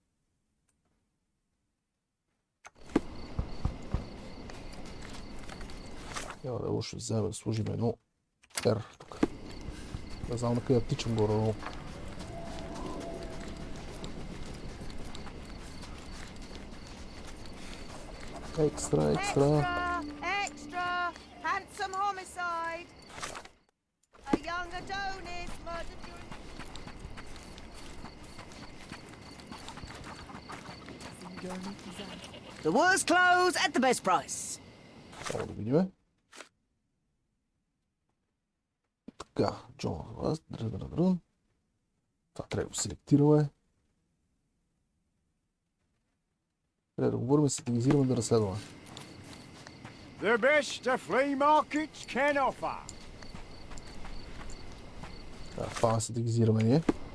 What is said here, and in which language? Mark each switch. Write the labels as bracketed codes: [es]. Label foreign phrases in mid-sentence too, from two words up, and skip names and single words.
[bg] Няма да е лошо да сложим едно R тук. Не знам на къде тичам горе-долу. Екстра. [en] Handsome homicide. A young Adonis murdered during... The worst clothes at the best price. [bg] Само да видим. Така, Джон, това трябва да го селектираме. Трябва да говорим и стратегизираме да разследваме. [en] The best the flea markets can offer. [bg] Това стратегизираме ние.